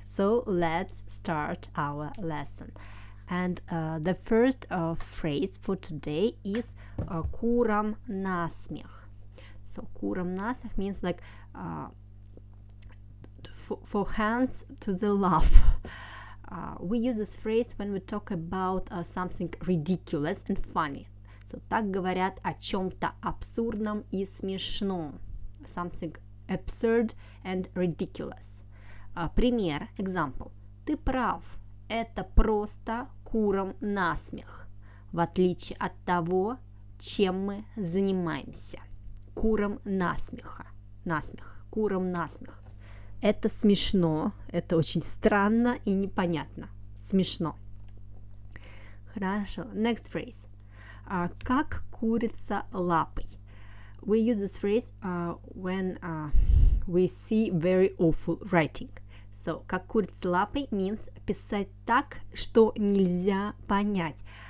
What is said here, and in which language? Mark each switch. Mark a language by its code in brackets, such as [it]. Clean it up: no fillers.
[en] So let's start our lesson. And the first phrase for today is [ru] курам насмир. [en] So [ru] курам насмир [en] means like for hands to the laugh. We use this phrase when we talk about something ridiculous and funny. So [ru] так говорят о чем-то абсурдном и смешном. [en] Something absurd and ridiculous. [ru] Пример, example. Ты прав, это просто курам насмех, в отличие от того, чем мы занимаемся. Курам насмеха. Насмех. Курам насмех. Это смешно, это очень странно и непонятно. Смешно. Хорошо. [en] Next phrase. [ru] Как курица лапой. [en] We use this phrase when we see very awful writing. So, [ru] как курица лапой [en] means [ru] писать так, что нельзя понять.